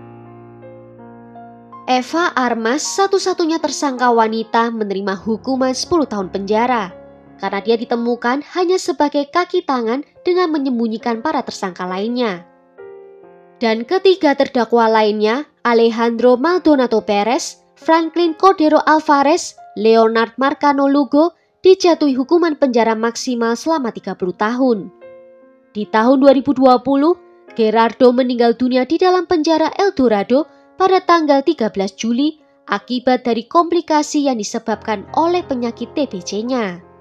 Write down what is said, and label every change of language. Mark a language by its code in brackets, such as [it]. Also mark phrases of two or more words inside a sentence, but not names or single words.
[id] Eva Armas, satu-satunya tersangka wanita, menerima hukuman 10 tahun penjara karena dia ditemukan hanya sebagai kaki tangan dengan menyembunyikan para tersangka lainnya. Dan ketiga terdakwa lainnya, Alejandro Maldonado Perez, Franklin Cordero Alvarez, Leonard Marcano Lugo, dijatuhi hukuman penjara maksimal selama 30 tahun. Di tahun 2020, Gerardo meninggal dunia di dalam penjara El Dorado pada tanggal 13 Juli akibat dari komplikasi yang disebabkan oleh penyakit TBC-nya.